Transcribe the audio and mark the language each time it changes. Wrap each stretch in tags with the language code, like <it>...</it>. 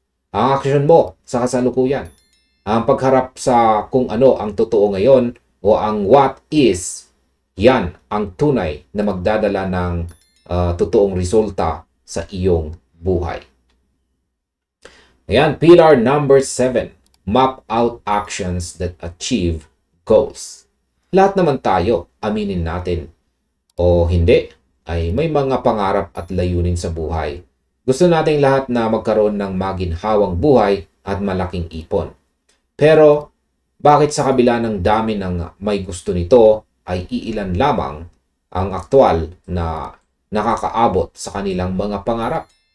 <tl>Ang aksyon mo sa kasalukuyan, ang pagharap sa kung ano ang totoo ngayon o ang what is, yan ang tunay na magdadala ng totoong resulta sa iyong buhay.</tl> <en>Ayan, pillar number 7. Map out actions that achieve goals.</en> <tl>Lahat naman tayo, aminin natin o hindi, ay may mga pangarap at layunin sa buhay. Gusto nating lahat na magkaroon ng maginhawang buhay at malaking ipon. Pero, bakit sa kabila ng dami ng may gusto nito ay iilan lamang ang aktwal na nakakaabot sa kanilang mga pangarap?</tl>